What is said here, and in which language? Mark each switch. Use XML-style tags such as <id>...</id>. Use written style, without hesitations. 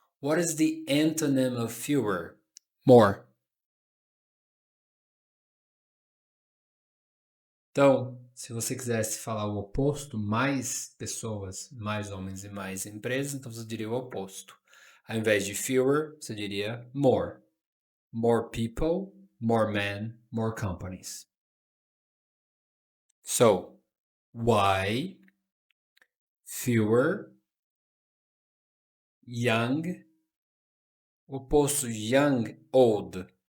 <en>What is the antonym of fewer? More.</en> <pt>Então, se você quisesse falar o oposto, mais pessoas, mais homens e mais empresas, então você diria o oposto. Ao invés de fewer, você diria more.</pt> <en>More people, more men, more companies. So, why fewer young, oposto young, old.</en>